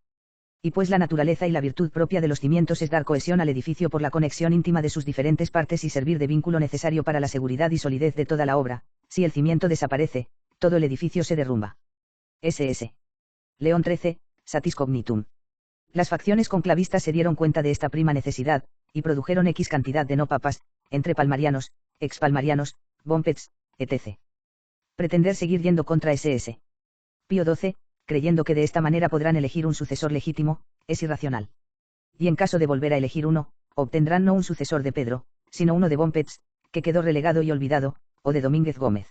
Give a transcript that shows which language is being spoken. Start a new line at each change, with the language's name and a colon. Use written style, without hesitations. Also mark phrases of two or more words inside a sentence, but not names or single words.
Spanish: Y pues la naturaleza y la virtud propia de los cimientos es dar cohesión al edificio por la conexión íntima de sus diferentes partes y servir de vínculo necesario para la seguridad y solidez de toda la obra, si el cimiento desaparece, todo el edificio se derrumba. S.S. León XIII, Satis Cognitum. Las facciones conclavistas se dieron cuenta de esta prima necesidad, y produjeron X cantidad de no papas, entre palmarianos, expalmarianos, bompets, etc. Pretender seguir yendo contra S.S. Pío XII, creyendo que de esta manera podrán elegir un sucesor legítimo, es irracional. Y en caso de volver a elegir uno, obtendrán no un sucesor de Pedro, sino uno de Bompets, que quedó relegado y olvidado, o de Domínguez Gómez.